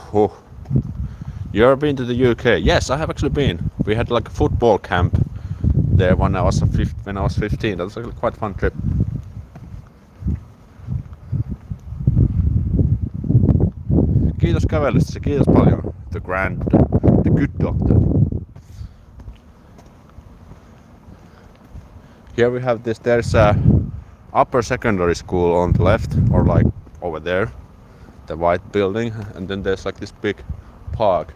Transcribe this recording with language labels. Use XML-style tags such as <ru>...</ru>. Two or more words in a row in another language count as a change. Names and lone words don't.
<en>You ever been to the UK? Yes, I have actually been. We had like a football camp there when I was 15. That was actually quite a fun trip.</en> <fi>Kiitos kävelystä, kiitos paljon.</fi> <en>The good doctor. Here we have this, there's a upper secondary school on the left, or like over there, the white building, and then there's like this big park.</en>